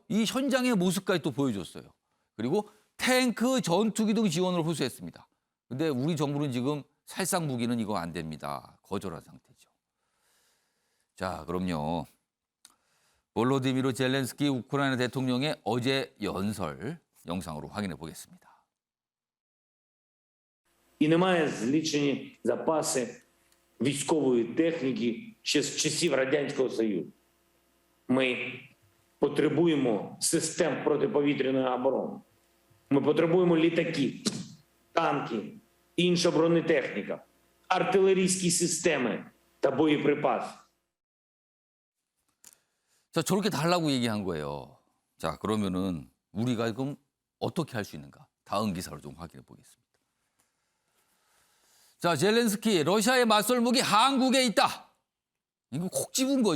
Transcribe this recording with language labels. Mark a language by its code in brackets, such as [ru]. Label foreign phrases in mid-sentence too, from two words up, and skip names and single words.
[ko] 이 현장의 모습까지 또 보여줬어요. 그리고 탱크, 전투기 등 지원을 호소했습니다. 근데 우리 정부는 지금 살상 무기는 이거 안 됩니다. 거절한 상태죠. 자, 그럼요. 볼로디미르 젤렌스키 우크라이나 대통령의 어제 연설 영상으로 확인해 보겠습니다. [uk] І немає злічені запаси військової техніки ще з часів Радянського Союзу. Ми потребуємо систем протиповітряної оборони. Ми потребуємо літаків, танків, інша бронетехніка, артилерійські системи та боєприпаси. [ko] 자, 저렇게 달라고 얘기한 거예요. 자, 그러면은 우리가 그럼 어떻게 할 수 있는가? 다음 기사로 좀 확인해 보겠습니다. 자, 젤렌스키, 러시아의 맞설 무기 한국에 있다. 이거 콕 집은 거죠.